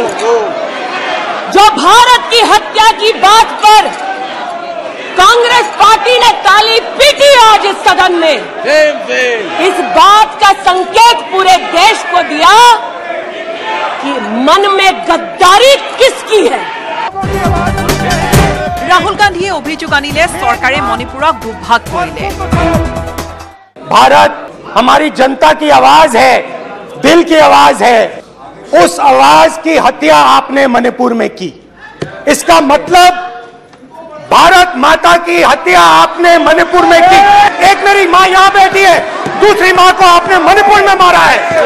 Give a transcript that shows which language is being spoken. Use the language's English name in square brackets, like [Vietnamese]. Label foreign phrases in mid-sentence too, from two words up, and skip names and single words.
[Hindi] जो भारत की हत्या की बात पर कांग्रेस पार्टी ने ताली पीटी आज इस सदन में, इस बात का संकेत पूरे देश को दिया कि मन में गद्दारी किसकी है। [Assamese] ৰাহুল গান্ধীয়ে অভিযোগ আনিলে চৰকাৰে মণিপুৰক দুভাগ কৰিলে। [Hindi] भारत हमारी जनता की आवाज है, दिल की आवाज है। उस आवाज की हत्या आपने मणिपुर में की। इसका मतलब भारत माता की हत्या आपने मणिपुर में की। एक मेरी माँ यहाँ बैठी है, दूसरी माँ को आपने मणिपुर में मारा है।